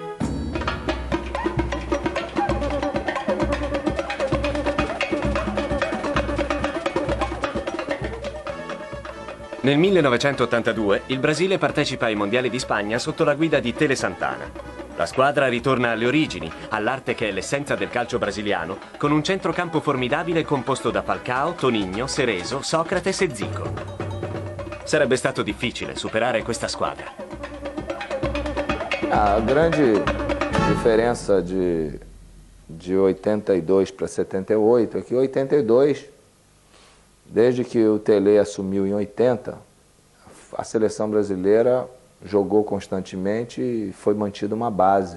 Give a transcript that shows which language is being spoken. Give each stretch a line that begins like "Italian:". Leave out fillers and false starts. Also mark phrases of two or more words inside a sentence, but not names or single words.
Italian: Nel 1982 il Brasile partecipa ai Mondiali di Spagna sotto la guida di Tele Santana. La squadra ritorna alle origini, all'arte che è l'essenza del calcio brasiliano, con un centrocampo formidabile composto da Falcao, Toninho, Cerezo, Socrates e Zico. Sarebbe stato difficile superare questa squadra.
Portuguese: A grande diferença de 82 para 78 é que 82, desde que o Tele assumiu em 80, a seleção brasileira jogou constantemente e foi mantida uma base.